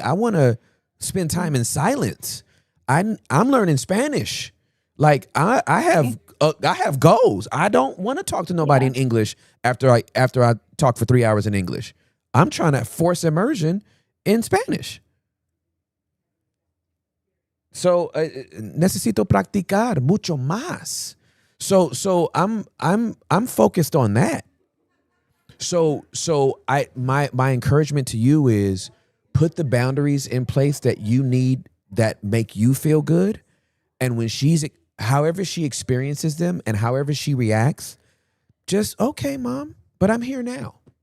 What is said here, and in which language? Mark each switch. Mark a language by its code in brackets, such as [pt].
[en] I want to spend time in silence. I'm learning Spanish. Like I have goals. I don't want to talk to nobody in English after I talk for 3 hours in English. I'm trying to force immersion in Spanish. [es] So necesito practicar mucho más. [en] So I'm focused on that. So my encouragement to you is put the boundaries in place that you need, that make you feel good. And when however she experiences them and however she reacts, just, okay, Mom, but I'm here now.